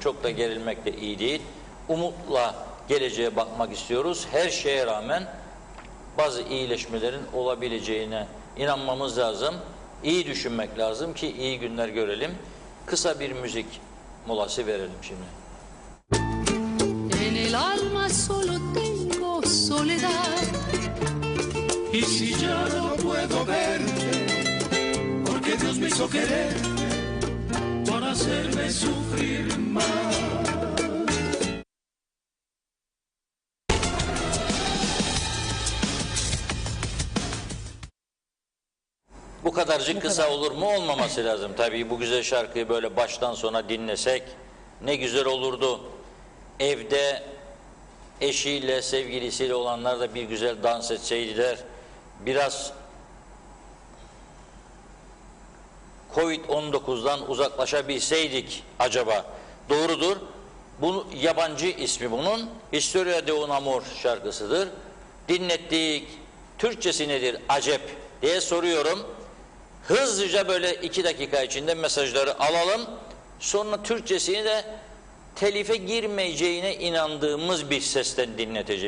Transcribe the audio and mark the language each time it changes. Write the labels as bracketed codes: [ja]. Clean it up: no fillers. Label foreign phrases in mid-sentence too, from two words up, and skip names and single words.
[tr] Çok da gerilmek de iyi değil. Umutla geleceğe bakmak istiyoruz. Her şeye rağmen bazı iyileşmelerin olabileceğine inanmamız lazım. İyi düşünmek lazım ki iyi günler görelim. Kısa bir müzik molası verelim şimdi. [es] En el alma solo tengo soledad. Y si ya no puedo verte, porque Dios me hizo querer para hacerme sufrir más. [tr] Bu kadarcık kısa olur mu? Olmaması lazım. Tabii bu güzel şarkıyı böyle baştan sona dinlesek ne güzel olurdu. Evde eşiyle, sevgilisiyle olanlar da bir güzel dans etseydiler. Biraz Covid-19'dan uzaklaşabilseydik acaba. Doğrudur. Bu yabancı ismi bunun. Historia de un amor şarkısıdır. Dinlettik. Türkçesi nedir acep diye soruyorum. Hızlıca böyle 2 dakika içinde mesajları alalım. Sonra Türkçesini de telife girmeyeceğine inandığımız bir sesten dinleteceğim.